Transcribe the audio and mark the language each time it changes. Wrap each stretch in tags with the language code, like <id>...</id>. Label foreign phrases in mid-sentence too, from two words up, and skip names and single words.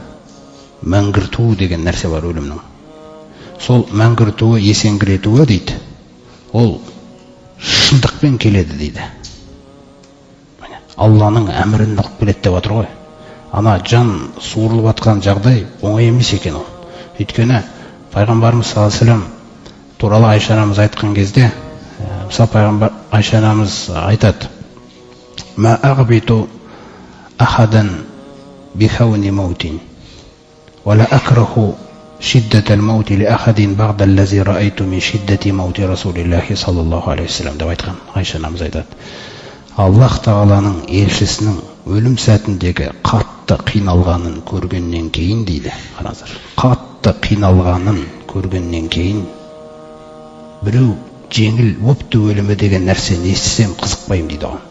<kk>Мәңгірту деген нәрсе бар өлімнің. Сол мәңгіртуі, есеңгіретуі дейді. Ол шындықпен келеді дейді. Алланың әмірін нұқып келеді деп отыр ғой. Ана жан суырылып атқан жағдай оңай емес екен ол. Өйткені пайғамбарымыз</kk> <ar>صلى الله عليه وسلم</ar> <kk>туралы Айша анамыз айтқан кезде, мысалы пайғамбар Айша анамыз айтады:</kk> <ar>"ما أغبط أحدا بهون موت ولا أكره شدة الموت لأحد بعد الذي رأيت من شدة موت رسول الله صلى الله عليه وسلم"</ar> <kk>деп айтқан Айша анамыз айтады. Аллах Тағаланың елшісінің өлім сәтіндегі қатты қиналғанын көргеннен кейін дейді. Қараңыздар, қатты қиналғанын көргеннен кейін біреу жеңіл өпті өлімі деген нәрсені естісем қызықпаймын дейді оған.</kk>